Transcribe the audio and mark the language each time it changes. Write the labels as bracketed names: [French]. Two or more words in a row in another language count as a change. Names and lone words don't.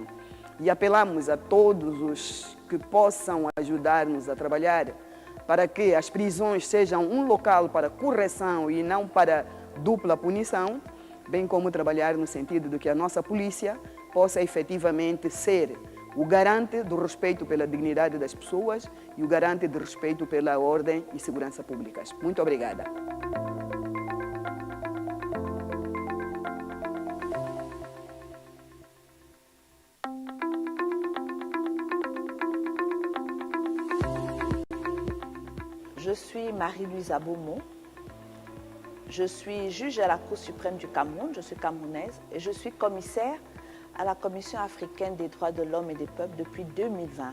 [Portuguese] E apelamos a todos os que possam ajudar-nos a trabalhar para que as prisões sejam um local para correção e não para dupla punição, bem como trabalhar no sentido de que a nossa polícia possa efetivamente ser o garante do respeito pela dignidade das pessoas e o garante de respeito pela ordem e segurança públicas. Muito obrigada. [French] Je suis Marie-Louise Aboumou. Je suis juge à la Cour suprême du Cameroun, je suis camerounaise et je suis commissaire à la Commission africaine des droits de l'homme et des peuples depuis 2020.